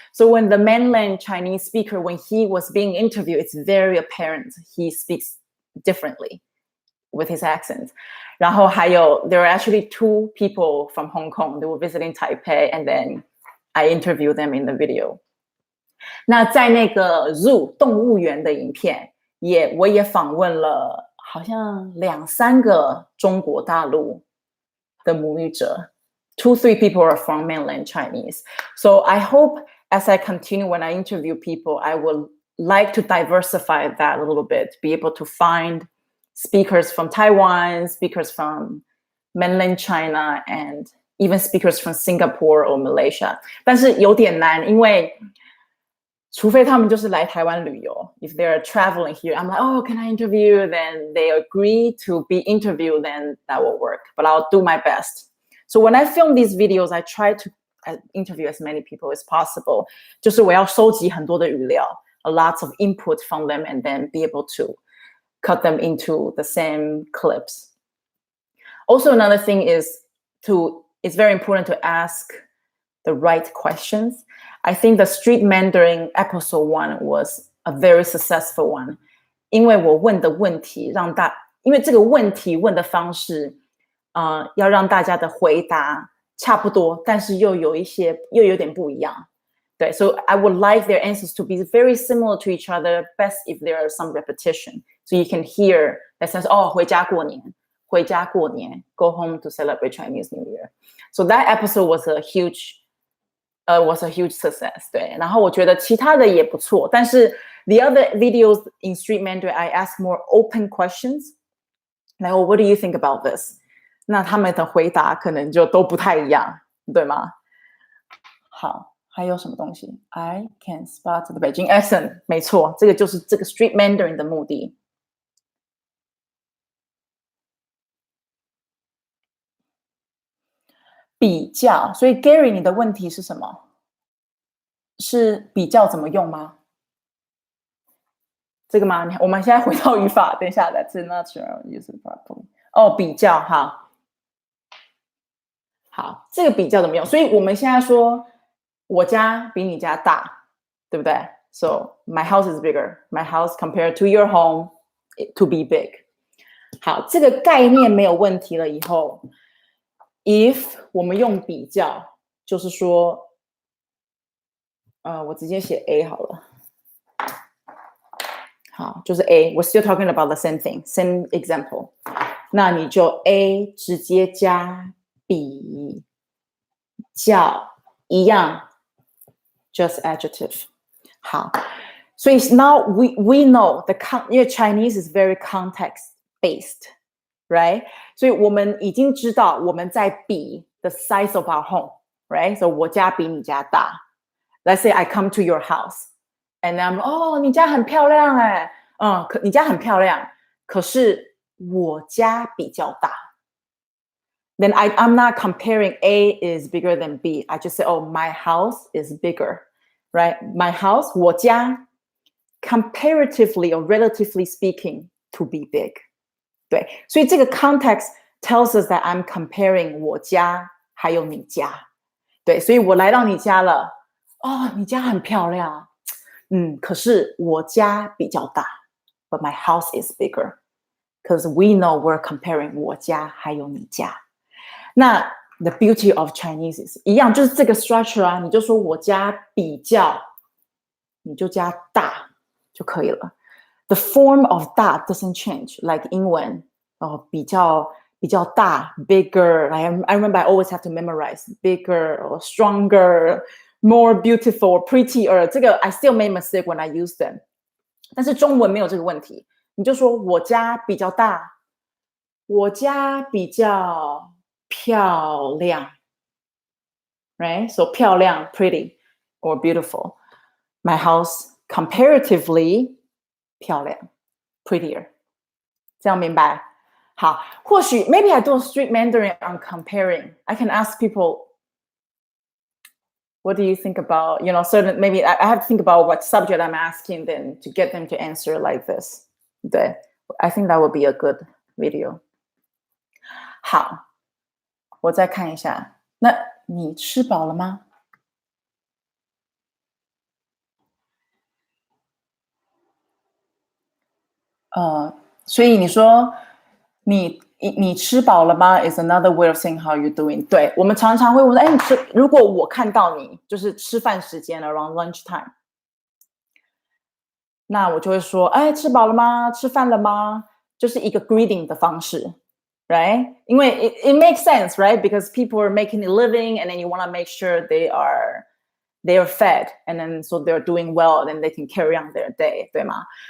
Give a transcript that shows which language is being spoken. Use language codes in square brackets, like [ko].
[en] So when the mainland Chinese speaker, when he was being interviewed, it's very apparent he speaks differently with his accent. [zh] 然后还有, [en] there were actually 2 people from Hong Kong. They were visiting Taipei, and then I interviewed them in the video. [zh] 那在那个 Zoo 动物园的影片，我也访问了好像2-3个中国大陆的母语者. [en] 2-3 people are from mainland Chinese. So I hope as I continue, when I interview people, I will like to diversify that a little bit, be able to find speakers from Taiwan, speakers from mainland China, and even speakers from Singapore or Malaysia. [zh] 但是有点难，因为除非他们就是来台湾旅游. [en] If they're traveling here, I'm like, oh, can I interview? Then they agree to be interviewed, then that will work. But I'll do my best. So when I film these videos, I try to interview as many people as possible. [zh] 就是我要收集很多的语料, [en] a lot of input from them, and then be able to cut them into the same clips. Also, another thing is it's very important to ask the right questions. I think the Street Mandarin episode 1 was a very successful one. [zh] 因为我问的问题因为这个问题问的方式要让大家的回答差不多，但是又有点不一样。 [en] 对, so I would like their answers to be very similar to each other, best if there are some repetition. So you can hear that says, oh, [zh] 回家过年, [en] go home to celebrate Chinese New Year. So that episode was a huge success. [zh] 对，然后我觉得其他的也不错，但是 [en] the other videos in Street Mandarin, I ask more open questions. Like, oh, what do you think about this? [zh] 那他们的回答可能就都不太一样，对吗？好，还有什么东西 ？ [en] I can spot the Beijing accent， [zh] 没错，这个就是这个 Street Mandarin 的目的。比较，所以 Gary， 你的问题是什么？是比较怎么用吗？这个吗？我们现在回到语法，等一下 ， [en] That's not sure use it properly。 [zh] 哦，比较，好，这个比较怎么用？所以我们现在说，我家比你家大，对不对 ？ [en] So my house is bigger. My house compared to your home to be big. [zh] 好，这个概念没有问题了以后 ，if 我们用比较，就是说，我直接写 A 好了。好，就是 A. [en] We're still talking about the same thing, same example. [zh] 那你就 A 直接加比较一样 [en] just adjective. 好，所以 now we know因为 Chinese is very context based, right? [zh] 所以我们已经知道我们在比 [en] the size of our home, right? [zh] So 我家比你家大。 [en] Let's say I come to your house, and I'm [zh] 你家很漂亮哎，你家很漂亮，可是我家比较大。 [en] Then I'm not comparing A is bigger than B. I just say, oh, my house is bigger, right? My house, [zh] 我家 [en] comparatively or relatively speaking to be big. [zh] 对，所以这个 [en] context tells us that I'm comparing [zh] 我家还有你家。对，所以我来到你家了，你家很漂亮，可是我家比较大 ， [en] but my house is bigger. Because we know we're comparing [zh] 我家还有你家。那 [en] the beauty of Chinese is [zh] 一样，就是这个 structure 啊，你就说我家比较，你就加大就可以了。 [en] The form of 大 doesn't change, like [zh] 英文比较大 [en] bigger. I remember I always have to memorize bigger or stronger, more beautiful, prettier. [zh] 这个 [en] I still made mistake when I use them. [zh] 但是中文没有这个问题，你就说我家比较大，我家比较漂亮 right? [en] So 漂亮 pretty or beautiful. My house comparatively 漂亮 prettier. [zh] 这样明白？好，或许 [en] maybe I do a street Mandarin on comparing. I can ask people, what do you think about, certain, maybe I have to think about what subject I'm asking them to get them to answer like this. 对， I think that would be a good video. [zh] 好，我再看一下。那你吃饱了吗？所以你说你吃饱了吗 [en] is another way of saying how you're doing. [zh] 对，我们常常会问说，哎，如果我看到你就是吃饭时间 [en] around lunch time， [zh] 那我就会说，哎，吃饱了吗？吃饭了吗？就是一个 greeting 的方式 right? [en] 因为 it makes sense, right? Because people are making a living and then you want to make sure they are fed and then so they're doing well and then they can carry on their day, [zh] 对吗？